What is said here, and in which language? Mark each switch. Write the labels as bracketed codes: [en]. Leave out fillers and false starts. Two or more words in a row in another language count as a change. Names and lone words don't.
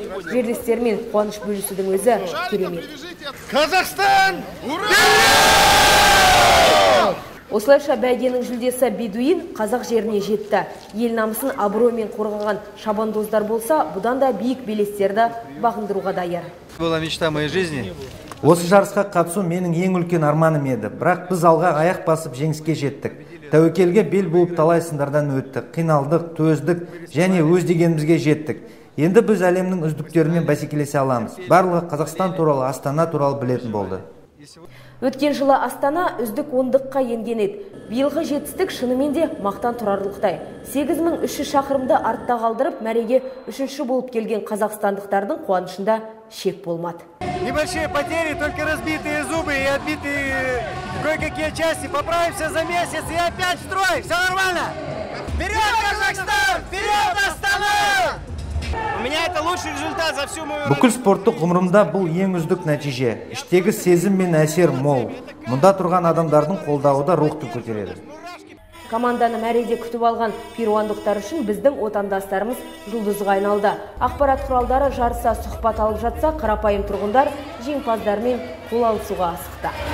[kk] Жерлестермен қуаныш бөлісудің өзі керемет. Қазақстан! Осылайша бәйгенің жүлдесі Бедуин қазақ жеріне жетті. Ел намысын абыроймен қорғаған шабандоздар болса, бұдан да биік белестерді бағындыруға даяр. [ru] Была мечта моей жизни. [kk] Осы жарысқа қатысу менің ең үлкен арманым еді. Бірақ біз алға аяқ басып жеңіске жеттік. Тәуекелге бел буып талай сындардан өттік. Қиналдық, төздік және өз дегенімізге жеттік. Енді біз әлемнің үздіктерімен бәсекелесе аламыз. Барлығы Қазақстан туралы, Астана туралы білетін болды. Өткен жылы Астана үздік ондыққа енген еді. Биылғы жетістік шынымен де мақтан тұрарлықтай. 8300 шақырымды артта қалдырып, мәреге үшінші болып келген қазақстандықтардың қуанышында шек болмады. [ru] Небольшие потери, только разбитые зубы и отбитые кое-какие части. Поправимся за месяц и опять в строй. Все нормально. Вперед, Казахстан! Вперед, Астана! У меня это лучший результат за всю мою... [kk] Бүкіл спорттық ғұмырымда бұл ең үздік нәтиже. Іштегі сезім мен әсер мол. Мұнда тұрған адамдардың қолдауы да рухты көтереді. Команданы мәреде күтіп алған перуандықтар үшін біздің отандастарымыз жұлдызға айналды. Ақпарат құралдары жарыса сұхбат алып жатса, қарапайым тұрғындар жеңімпаздармен қол алысуға асықты.